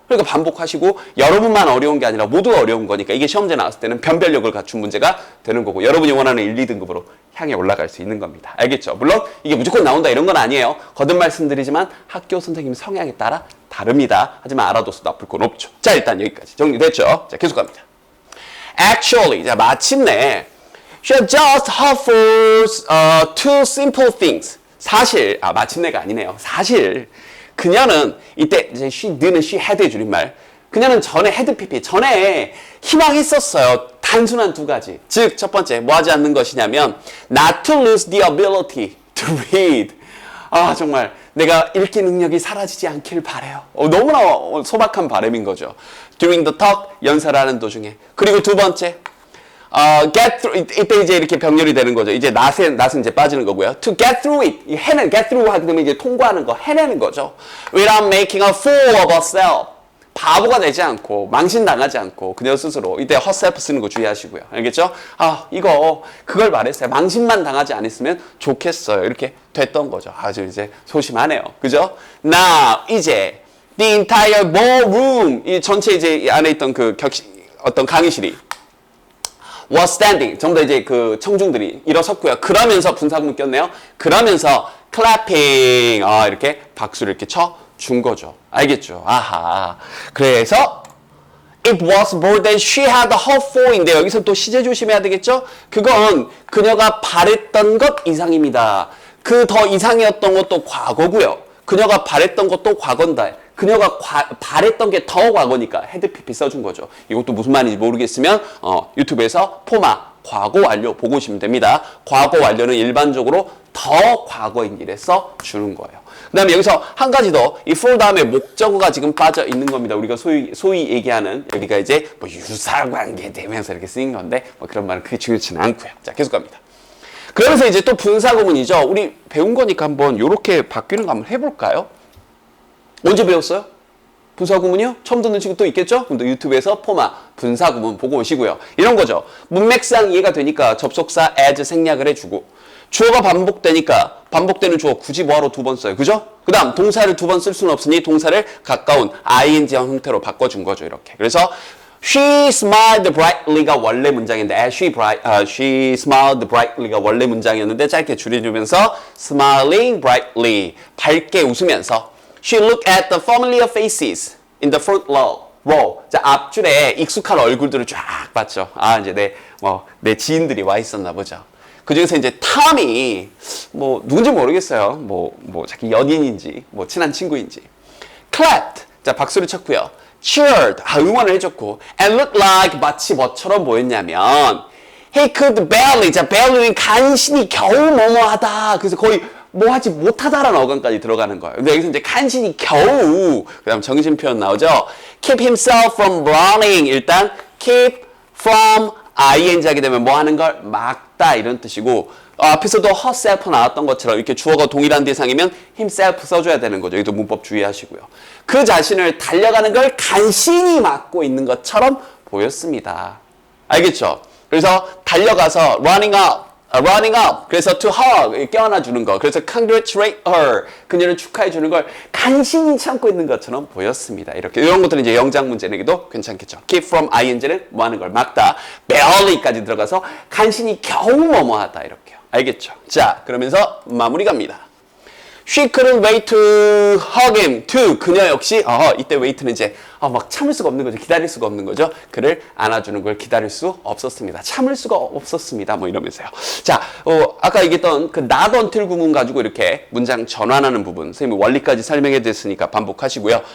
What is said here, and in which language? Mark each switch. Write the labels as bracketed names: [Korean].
[Korean] 그러니까 반복하시고 여러분만 어려운 게 아니라 모두가 어려운 거니까 이게 시험제 나왔을 때는 변별력을 갖춘 문제가 되는 거고 여러분이 원하는 1, 2등급으로 향해 올라갈 수 있는 겁니다. 알겠죠? 물론 이게 무조건 나온다 이런 건 아니에요. 거듭 말씀드리지만 학교 선생님 성향에 따라 다릅니다. 하지만 알아둬서 나쁠 건 없죠. 자, 일단 여기까지 정리됐죠? 자, 계속 갑니다. [English] Actually, [Korean] 자, 마침내 [English] she just offers two simple things. [Korean] 사실, 마침내가 아니네요. 사실 그녀는 이때 이제 너는 she had의 줄임말. 그녀는 전에 had pp 전에 희망했었어요. 단순한 두 가지. 즉, 첫 번째 뭐 하지 않는 것이냐면 [English] not to lose the ability to read. [Korean] 정말 내가 읽기 능력이 사라지지 않길 바래요. 너무나 소박한 바람인 거죠. [English] During the talk, [Korean] 연설하는 도중에. 그리고 두 번째, get through, 이때 이제 이렇게 병렬이 되는 거죠. 이제 not은 이제 빠지는 거고요. [English] To get through it, [Korean] get through 하게 되면 이제 통과하는 거, 해내는 거죠. [English] Without making a fool of herself. [Korean] 바보가 되지 않고 망신당하지 않고 그녀 스스로 이때 herself 쓰는 거 주의하시고요. 알겠죠? 그걸 말했어요. 망신만 당하지 않았으면 좋겠어요. 이렇게 됐던 거죠. 아주 이제 소심하네요. 그죠? Now 이제 [English] the entire ballroom [Korean] 이 전체 이제 이 안에 있던 그 어떤 강의실이 [English] was standing [Korean] 전부 다 이제 그 청중들이 일어섰고요. 그러면서 분사구문 꼈네요. 그러면서 clapping 이렇게 박수를 이렇게 쳐 준 거죠. 알겠죠? 아하. 그래서 [English] it was more than she had hoped for인데 [Korean] 여기서 또 시제 조심해야 되겠죠? 그건 그녀가 바랬던 것 이상입니다. 그 더 이상이었던 것도 과거고요. 그녀가 바랬던 것도 과거인다. 그녀가 바랬던 게 더 과거니까 헤드 pp 써준 거죠. 이것도 무슨 말인지 모르겠으면 유튜브에서 포마 과거 완료 보고 오시면 됩니다. 과거 완료는 일반적으로 더 과거인 일에 써 주는 거예요. 그 다음에 여기서 한 가지 더, 이 for 다음에 목적어가 지금 빠져 있는 겁니다. 우리가 소위 얘기하는, 여기가 이제 뭐 유사관계 되면서 이렇게 쓰인 건데, 뭐 그런 말은 그게 중요치는 않고요. 자, 계속 갑니다. 그러면서 이제 또 분사구문이죠. 우리 배운 거니까 한번 요렇게 바뀌는 거 한번 해볼까요? 언제 배웠어요? 분사구문이요? 처음 듣는 친구 또 있겠죠? 그럼 또 유튜브에서 포마, 분사구문 보고 오시고요. 이런 거죠. 문맥상 이해가 되니까 접속사 as 생략을 해주고, 주어가 반복되니까 반복되는 주어 굳이 뭐하러 두 번 써요. 그죠? 그 다음 동사를 두 번 쓸 수는 없으니 동사를 가까운 ing형 형태로 바꿔준 거죠. 이렇게. 그래서 [English] she smiled brightly가 [Korean] 원래 문장인데 [English] she smiled brightly가 [Korean] 원래 문장이었는데 짧게 줄여주면서 [English] smiling brightly [Korean] 바르게 웃으면서 [English] she looked at the familiar faces in the front row. [Korean] 자, 앞줄에 익숙한 얼굴들을 쫙 봤죠. 이제 내 지인들이 와 있었나 보죠. 그 중에서 이제 탐이 누군지 모르겠어요. 자기 연인인지 친한 친구인지. clapped. 자, 박수를 쳤고요. cheered. 응원을 해줬고. [English] and looked like [Korean] 마치 뭐처럼 보였냐면 [English] he could barely. [Korean] 자, barely는 간신히 겨우 뭐뭐하다. 그래서 거의 뭐하지 못하다라는 어감까지 들어가는 거예요. 근데 여기서 이제 간신히 겨우 그다음 정신 표현 나오죠. [English] keep himself from running. [Korean] 일단 keep from ing 하게 되면 뭐 하는 걸 막다 이런 뜻이고 앞에서도 herself 나왔던 것처럼 이렇게 주어가 동일한 대상이면 himself 써줘야 되는 거죠. 여기도 문법 주의하시고요. 그 자신을 달려가는 걸 간신히 막고 있는 것처럼 보였습니다. 알겠죠? 그래서 달려가서 [English] running up running up. [Korean] 그래서 [English] to hug, [Korean] 껴안아주는 거. 그래서 [English] congratulate her, [Korean] 그녀를 축하해주는 걸 간신히 참고 있는 것처럼 보였습니다. 이렇게 이런 것들은 이제 영장 문제 내기도 괜찮겠죠. keep from ing는 뭐 하는 걸 막다. barely까지 들어가서 간신히 겨우 뭐뭐하다 이렇게요. 알겠죠? 자, 그러면서 마무리 갑니다. [English] She couldn't wait to hug him too. [Korean] 그녀 역시 이때 wait는 이제 막 참을 수가 없는 거죠. 기다릴 수가 없는 거죠. 그를 안아주는 걸 기다릴 수 없었습니다. 참을 수가 없었습니다. 뭐 이러면서요. 자, 아까 얘기했던 그 not until 구문 가지고 이렇게 문장 전환하는 부분 선생님이 원리까지 설명해 드렸으니까 반복하시고요.